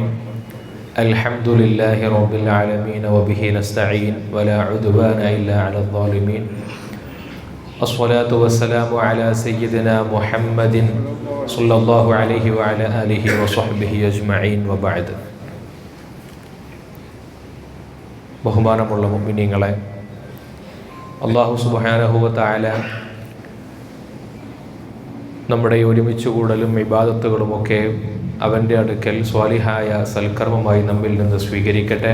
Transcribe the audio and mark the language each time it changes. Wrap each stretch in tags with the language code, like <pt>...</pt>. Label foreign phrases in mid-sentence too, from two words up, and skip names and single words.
<ar>الحمد لله رب العالمين وبه نستعين ولا عدوان إلا على الظالمين. الصلاة والسلام على سيدنا محمد صلى الله عليه وعلى آله وصحبه أجمعين وبعد.</ar> <ml>ബഹുമാനമുള്ള മുഅ്മിനീങ്ങളെ,</ml> <ar>الله سبحانه وتعالى</ar> <ml>നമ്മുടെ ഒരുമിച്ച് കൂടലും ഇബാദത്തുകളുമൊക്കെ അവൻ്റെ അടുക്കൽ സ്വാലിഹായ സൽക്കർമ്മമായി നമ്മിൽ നിന്ന് സ്വീകരിക്കട്ടെ.</ml>